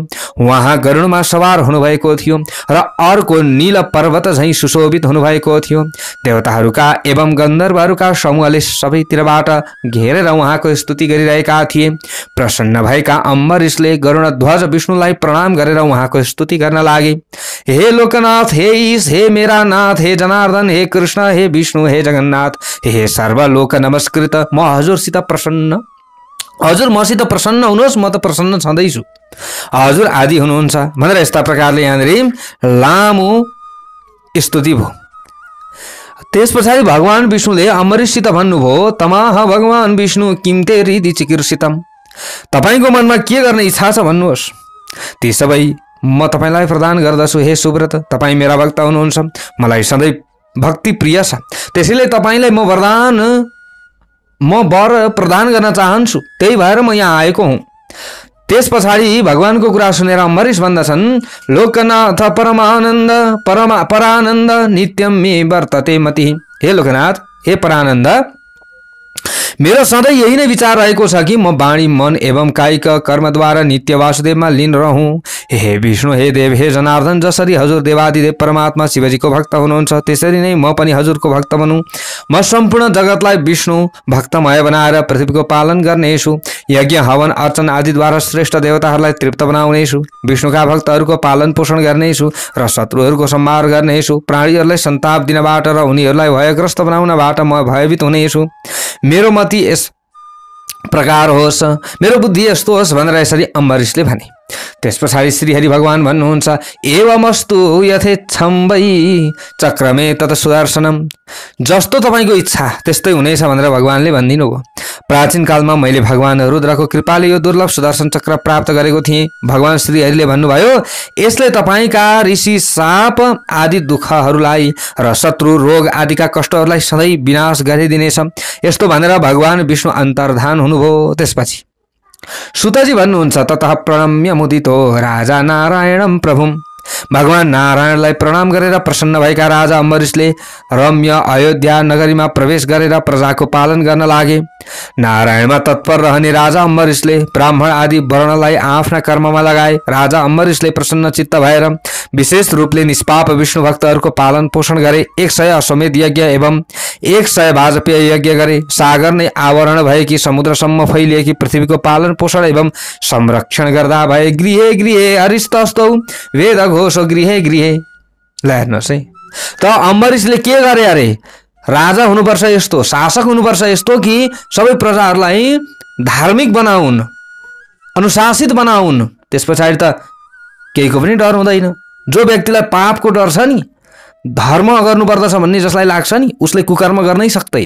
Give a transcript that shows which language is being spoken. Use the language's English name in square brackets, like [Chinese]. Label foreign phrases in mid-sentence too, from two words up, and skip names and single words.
[Nepali] उहाँ गरुडमा सवार हुनुभएको थियो र अर्को नील पर्वत झैं सुशोभित हुनुभएको थियो। देवताहरूका एवं गन्धर्वहरूका समूहले सबैतिरबाट घेरेर उहाँको स्तुति गरिरहेका थिए। प्रसन्न भएका अम्बरीशले गरुडध्वज विष्णुलाई प्रणाम गरेर उहाँको स्तुति गर्न लागे। हे लोकनाथ, हे ईश, हे मेरा नाथ, हे जनार्दन, हे कृष्ण, हे विष्णु, हे जगन्नाथ, हे सर्वलोक नमस्कृत, म हजुरसित प्रसन्न, हजुर मसित प्रसन्न हुनुहोस्, म त प्रसन्न छँदैछु, हजुर आदि हुनुहुन्छ भनेर यस्ता प्रकारले यहाँनिर लामो स्तुति भयो। त्यस पछाडि भगवान विष्णुले अम्बरीशसित भन्नुभयो, [Sanskrit] तमाह भगवान विष्णु किम ते हृदि चिकीर्षितम्, [Nepali] तपाईको मनमा के गर्ने इच्छा छ भन्नुहोस्, ती सबै म तपाईलाई प्रदान गर्दछु। हे सुव्रत, तपाईँ मेरा भक्त हुनुहुन्छ, मलाई सधैँ भक्ति प्रिय छ, त्यसैले तपाईलाई म वर प्रदान गर्न चाहन्छु, त्यही भएर म यहाँ आएको हुँ। त्यस पछाडि भगवानको कुरा सुनेर अम्बरीश भन्दछन्, [Sanskrit] लोकनाथ परमानन्द परानन्द नित्यम मे वर्तते मति। [Nepali] हे लोकनाथ, हे परानन्द, मेरो सधैँ यही नै विचार रहेको छ कि म वाणी मन एवं कायिक कर्मद्वारा नित्य वासुदेवमा लीन रहूँ। हे विष्णु, हे देव, हे जनार्दन, जसरी हजुर देवादिदेव परमात्मा शिवजीको भक्त हुनुहुन्छ त्यसरी नै म पनि हजुरको भक्त बनूँ। म सम्पूर्ण जगतलाई विष्णु भक्तमय बनाएर पृथ्वीको पालन गर्नेछु। यज्ञ हवन अर्चन आदिद्वारा श्रेष्ठ देवताहरूलाई तृप्त बनाउनेछु। विष्णुका भक्तहरूको पालन पोषण गर्नेछु र शत्रुहरूको संहार गर्नेछु। प्राणीहरूलाई सन्ताप दिनबाट र उनीहरूलाई भयग्रस्त बनाउनबाट म भयभीत हुनेछु। मेरो मति यस प्रकार होस्, मेरो बुद्धि यस्तो होस् भनेर यसरी अम्बरीशले भने। त्यस पछाडि श्री हरि भगवान भन्नुहुन्छ, [Sanskrit] एवमस्तु यथेच्छं वै चक्रमे तत सुदर्शनम, [Nepali] जस्तो तपाईँको इच्छा त्यस्तै हुनेछ भनेर भगवानले भनिदिनु भयो। प्राचीन कालमा मैले भगवान रुद्रको कृपाले यो दुर्लभ सुदर्शन चक्र प्राप्त गरेको थिएँ। भगवान श्री हरिले भन्नुभयो, यसले तपाईँका ऋषि साप आदि दुःखहरूलाई र शत्रु रोग आदिका कष्टहरूलाई सधैँ विनाश गरिदिनेछ। यस्तो भनेर भगवान विष्णु अन्तर्धान हुनुभयो। त्यसपछि सुतजी भन्नुहुन्छ, [Sanskrit] ततः प्रणम्य मुदितो राजा नारायणम प्रभुम, [Nepali] भगवान नारायणलाई प्रणाम गरेर प्रसन्न भएका राजा अम्बरीशले रम्य अयोध्या नगरीमा प्रवेश गरेर प्रजाको पालन गर्न लागे। नारायणमा तत्पर रहने राजा अम्बरीशले ब्राह्मण आदि वर्णलाई आफ्ना कर्ममा लगाए। राजा अम्बरीशले प्रसन्न चित्त भएर विशेष रूपले निष्पाप विष्णु भक्तहरूको पालन पोषण गरे। 100 अश्वमेध यज्ञ एवं 100 वाजपेय यज्ञ गरे। सागर नै आवरण भएकी समुद्रसम्म फैलिएकी पृथ्वीको पालन पोषण एवं संरक्षण गर्दा भए। [Sanskrit] गृहे गृहे हरिस्तस्तौ वेद घोषो गृहे गृहे। [Nepali] ल हेर्नुहोस् है, त अम्बरीशले के गरे अरे, राजा हुनुपर्छ यस्तो, शासक हुनुपर्छ यस्तो कि सबै प्रजाहरूलाई धार्मिक बनाउन्, अनुशासित बनाउन्। त्यस पछाडि त केहीको पनि डर हुँदैन। जो व्यक्तिलाई पापको डर छ नि, धर्म गर्नुपर्दछ भन्ने जसलाई लाग्छ नि, उसले कुकर्म गर्नै सक्दैन।